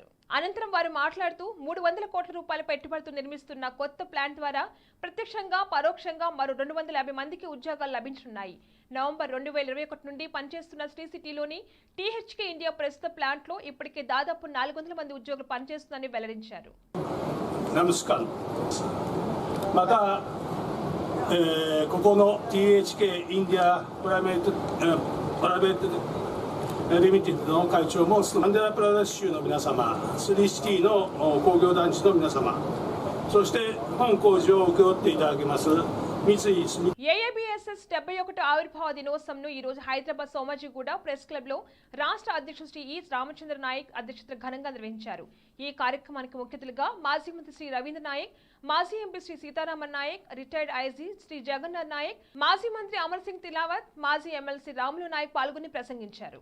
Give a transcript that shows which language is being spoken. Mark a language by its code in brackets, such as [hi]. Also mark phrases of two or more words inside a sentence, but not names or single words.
[te] అనంతరం వారు మాట్లాడుతూ 300 కోట్ల రూపాయల పెట్టుబడితో నిర్మిస్తున్న కొత్త ప్లాంట్ ద్వారా ప్రత్యక్షంగా పరోక్షంగా మరో 250 మందికి ఉద్యోగాలు లభించనున్నాయి. నవంబర్ 2021 నుండి పనిచేస్తున్న శ్రీ సిటీలోని టీహెచ్కే ఇండియా ప్రస్తుత ప్లాంట్ లో ఇప్పటికే దాదాపు 400 మంది ఉద్యోగులు పనిచేస్తుందని వెల్లడించారు. నమస్కారం. [ja] ここの THK インディアプライベートリミテッドの会長もアンデラプラデシュの皆様、スリーシティの工業団地の皆様、そして本工事を請け負っていただきます [te] ఏఐబిఎస్ఎస్ 71 ఆవిర్భావ దినోత్సవంను ఈ రోజు హైదరాబాద్ సోమాజిగూడ ప్రెస్ క్లబ్ లో రాష్ట్ర అధ్యక్షుడు శ్రీ ఈ రామచంద్ర నాయక్ అధ్యక్షతన ఘనంగా నిర్వహించారు. ఈ కార్యక్రమానికి ముఖ్య అతిథులుగా మాజీ మంత్రి శ్రీ రవీంద్ర నాయక్, మాజీ ఎంపీ శ్రీ సీతారామన్ నాయక్, [en] retired IG [te] శ్రీ జగన్నాథ్ నాయక్, మాజీ మంత్రి అమర్ సింగ్ తిలావత్, మాజీ ఎమ్మెల్సీ రాములు నాయక్ పాల్గొని ప్రసంగించారు.